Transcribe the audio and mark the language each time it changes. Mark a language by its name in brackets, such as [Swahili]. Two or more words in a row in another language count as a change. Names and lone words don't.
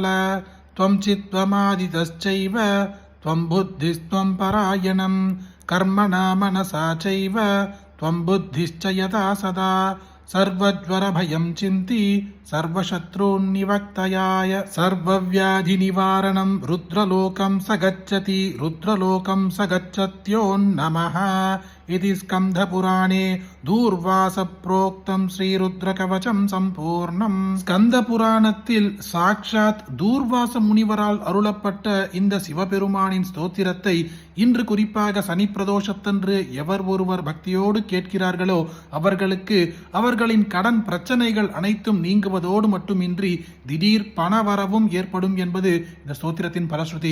[Sanskrit] त्वं चित्त्वमादितश्चैव त्वं बुद्धिस्त्वं परायणं कर्मणा मनसा चैव त्वं बुद्धिश्च यदा सदा सर्वज्वरभयं चिन्ति सर्वशत्रून्निवर्तयाय सर्वव्याधिनिवारणं रुद्रलोकं स गच्छति रुद्रलोकं स गच्छत्योन्नमः. इति स्कन्धपुराणे दूर्वासप्रोक्तं श्रीरुद्रकवचं सम्पूर्णम्. [Tamil] ஸ்கந்த புராணத்தில் சாக்ஷாத் தூர்வாச முனிவரால் அருளப்பட்ட இந்த சிவபெருமானின் ஸ்தோத்திரத்தை இன்று குறிப்பாக சனி பிரதோஷத்தன்று எவர் ஒருவர் பக்தியோடு கேட்கிறார்களோ அவர்களுக்கு அவர்களின் கடன் பிரச்சனைகள் அனைத்தும் நீங்குவதோடு மட்டுமின்றி திடீர் பணவரவும் ஏற்படும் என்பது இந்த ஸ்தோத்திரத்தின் பலஸ்ருதி.